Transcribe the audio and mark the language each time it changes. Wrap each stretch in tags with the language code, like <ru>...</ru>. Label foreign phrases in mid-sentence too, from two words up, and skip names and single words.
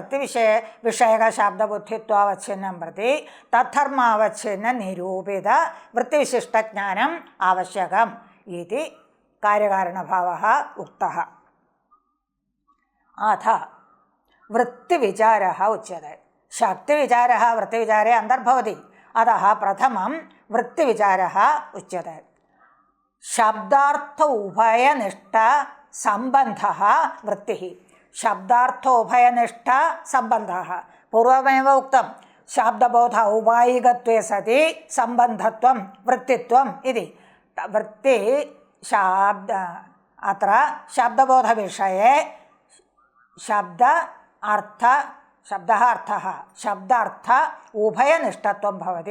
<sa>वृत्तिविषयकशाब्दबुद्धित्वावच्छिन्नं प्रति तद्धर्मावच्छिन्न निरूपित वृत्तिविशिष्टज्ञानम् आवश्यकम् इति कार्यकारणभावः उक्तः अथ वृत्तिविचारः उच्यते शक्तिविचारः वृत्तिविचारे अन्तर्भवति अतः प्रथमं वृत्तिविचारः उच्यते ശബ്ദാർത്ഥോഭയനിഷ്ഠ സംബന്ധ വൃത്തി. ശബ്ദാർത്ഥോഭയനിഷ്ഠ സംബന്ധ പൂർവമേവ ഉക്തം. ശബ്ദബോധ ഔപായികത്വേ സതി സംബന്ധത്വം വൃത്തിത്വം ഇതി. വൃത്തി ശബ്ദ അത്ര ശബ്ദബോധവിഷയെ ശബ്ദ അർത്ഥ ശബ്ദാർത്ഥ ഉഭയനിഷ്ഠത്വം ഭവതി.</sa>